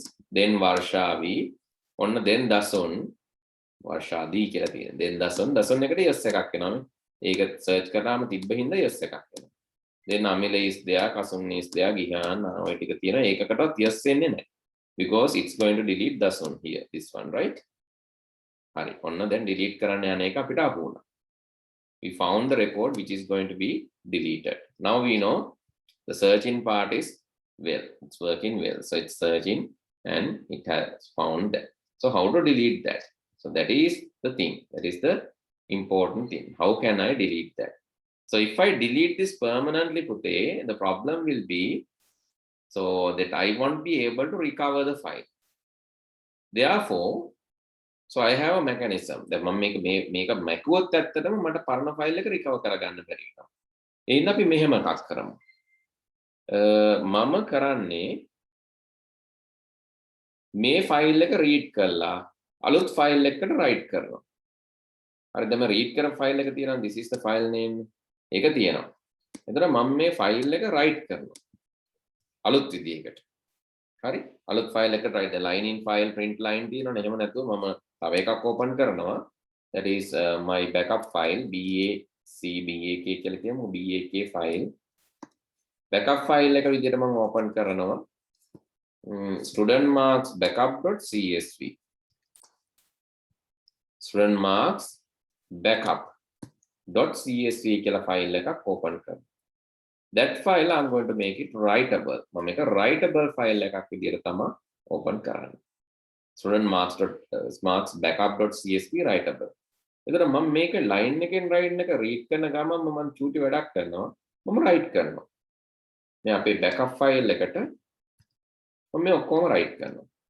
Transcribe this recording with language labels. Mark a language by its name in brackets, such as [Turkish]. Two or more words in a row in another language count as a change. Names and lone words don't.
[English] Then Varshavi. [Sinhala] ඔන්න then Dasun. Varshadi කියලා තියෙනවා. Then Dasun එකට yes එකක් එනවා. ඒක search කරාම තිබ්බ හින්දා yes එකක් එනවා. [English] then Amila is there, Kasun is there, Gihan [Sinhala] ඔය ටික තියෙනවා. ඒකකටවත් yes එන්නේ නැහැ. [English] Because it's going to delete Dasun here, this one, right? [Sinhala] හරි. ඔන්න දැන් delete කරන්න යන එක අපිට අහු වුණා. [English] We found the record which is going to be deleted. Now we know the searching part is well, it's working well. So it's searching and it has found that. So how to delete that? So that is the thing. That is the important thing. How can I delete that? So if I delete this permanently, Pute, the problem will be so that I won't be able to recover the file. Therefore, so I have a mechanism that make a macworth [Sinhala] ඇත්තටම මට පරණ ෆයිල් එක recover කරගන්න බැරි එක. එහෙනම් අපි මෙහෙම එකක් කරමු. මම කරන්නේ මේ ෆයිල් එක රීඩ් කරලා අලුත් ෆයිල් එකකට රයිට් කරනවා. හරිද? මම රීඩ් කරන ෆයිල් එක තියෙනවා [English] this is the file name. [Sinhala] ඒක තියෙනවා. එතන මම මේ ෆයිල් එක රයිට් කරනවා. අලුත් විදිහකට. හරි? අලුත් ෆයිල් එකට රයිට් [English] line in file print line [Sinhala] තියෙනවනේ. එහෙම නැතුව මම තව එකක් ඕපන් කරනවා. [English] That is my backup file BAK [Sinhala] කියලා කියමු. [English] BAK file. backup file [Sinhala] එක විදිහට මම ඕපන් කරනවා. [English] student marks backup.csv. [Sinhala] student marks backup.csv කියලා ෆයිල් එකක් ඕපන් කරනවා. [English] That file I'm going to make it writable. [Sinhala] මම මේක [English] writable file [Sinhala] එකක් විදිහට තමයි ඕපන් කරන්නේ. [English] student marks backup.csv writable. [Sinhala] එතන මම මේක line එකෙන් write එක read කරන ගමන් මම චූටි වැඩක් කරනවා. මම write කරනවා. මේ අපේ [English] backup file [Sinhala] එකට මම මේ ඔක්කොම write කරනවා.